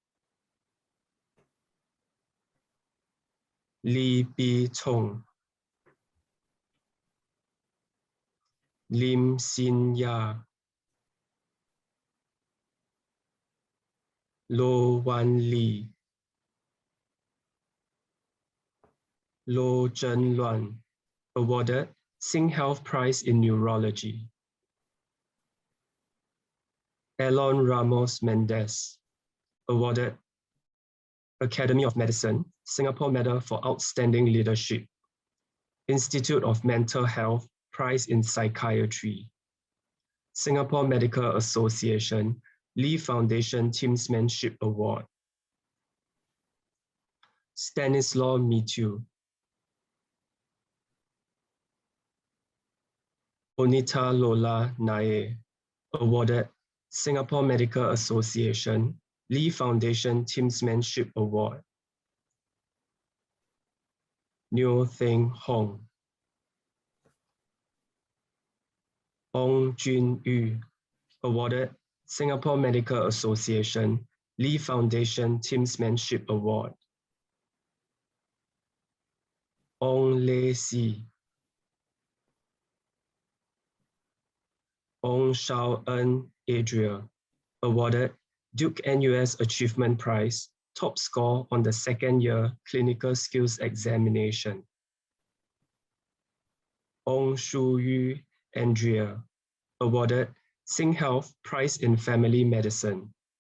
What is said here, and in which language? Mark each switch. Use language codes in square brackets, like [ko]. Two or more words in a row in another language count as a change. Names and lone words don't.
[en] Li Bi Chong, Lim Sin Ya, Lo Wan Li, Lo Zhen Luan, awarded SingHealth Prize in Neurology. Elon Ramos Mendez, awarded Academy of Medicine Singapore Medal for Outstanding Leadership. Institute of Mental Health Prize in Psychiatry. Singapore Medical Association Lee Foundation Teamsmanship Award. Stanislaw Mitu, Onita Lola Nae, awarded Singapore Medical Association Lee Foundation Teamsmanship Award. Neo Theng Hong, Ong Jun Yu, awarded Singapore Medical Association Lee Foundation Teamsmanship Award. Ong Lei Si, Ong Shao En Adria, awarded Duke-NUS Achievement Prize, top score on the second year clinical skills examination. Ong Shu Yu Andrea, awarded SingHealth Prize in Family Medicine.